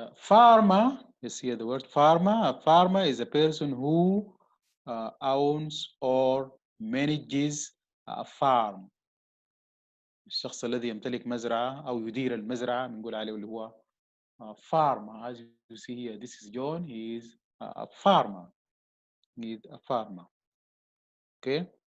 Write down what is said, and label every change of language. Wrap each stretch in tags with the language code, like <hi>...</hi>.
<en>Farmer, you see the word farmer. A farmer is a person who owns or manages a farm.</en> <ar>الشخص الذي يمتلك مزرعة أو يدير المزرعة بنقول عليه اللي هو farmer.</ar> <en>As you see here, this is John. He is a farmer. He is a farmer. Okay.</en>